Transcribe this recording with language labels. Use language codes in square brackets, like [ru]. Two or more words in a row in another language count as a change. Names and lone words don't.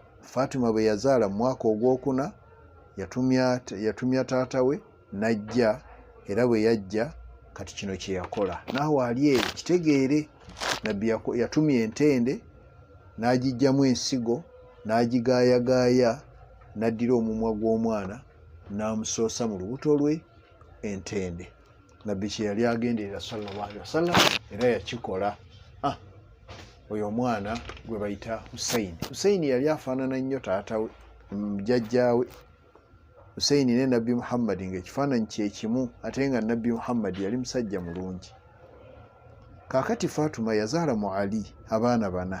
[lg] Fatima bwe yazaala mu mwaka ogwokuna yatumya taata we n'ajja, era bwe yajja kati kino kye yakola. Naawe ali eyo kitegeere, nabbi yatumya entende n'agiggyamu ensigo n'agigaayagaaya, n'addira omumwa gw'omwana n'amusoosa mu lubuto lwe entende. Nabbi kye yali agenderera [ar] صلى الله عليه وسلم, [lg] era yakikola. Oyo omwana gwe bayita Hussein. Hussein yali afaanana nnyo taata we, jjajjaawe. Hussein ne nabbi Muhammad ng'ekifaananyi kye kimu, ate nga nabbi Muhammad yali musajja mulungi. Kaakati Fatima yazaala mu Ali abaana 4.